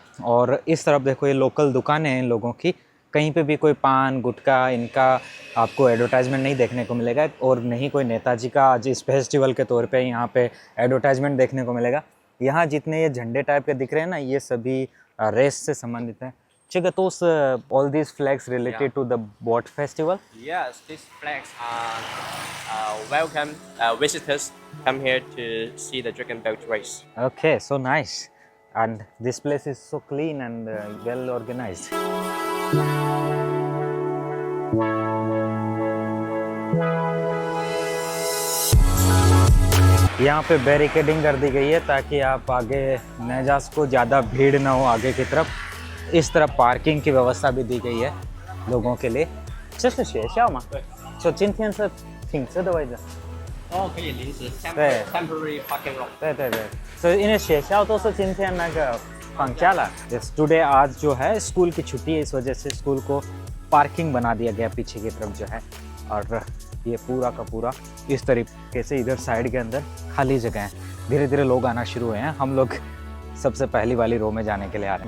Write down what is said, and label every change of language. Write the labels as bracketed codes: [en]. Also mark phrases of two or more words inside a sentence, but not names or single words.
[hi] और इस तरफ देखो ये लोकल दुकानें हैं इन लोगों की, कहीं पे भी कोई पान गुटखा इनका आपको एडवर्टाइजमेंट नहीं देखने को मिलेगा, और नहीं कोई नेताजी का आज इस फेस्टिवल के तौर पे यहाँ पे एडवर्टाइजमेंट देखने को मिलेगा। यहाँ जितने ये झंडे टाइप के दिख रहे हैं ना, ये सभी रेस से संबंधित हैं। [en] Chigatos, all these flags related to the boat festival? Yes, these flags are welcome visitors come here to see the dragon boat race. Okay, so nice. And this place is so clean and well organized. [hi] यहाँ पे बैरिकेडिंग कर दी गई है ताकि आप आगे न जा सको, ज़्यादा भीड़ ना हो आगे की तरफ। इस तरफ पार्किंग की व्यवस्था भी दी गई है लोगों के लिए। [zh] 这是学校吗？就今天是停车的位置。哦，可以临时对 [en] temporary parking lot。 [zh] 对对对，所以因为学校都是今天那个 फंक्चाला टुडे [hi] आज जो है स्कूल की छुट्टी है, इस वजह से स्कूल को पार्किंग बना दिया गया पीछे की तरफ जो है। और ये पूरा का पूरा इस तरीके से इधर साइड के अंदर खाली जगह है। धीरे धीरे लोग आना शुरू हुए हैं। हम लोग सबसे पहली वाली रो में जाने के लिए आ रहे हैं।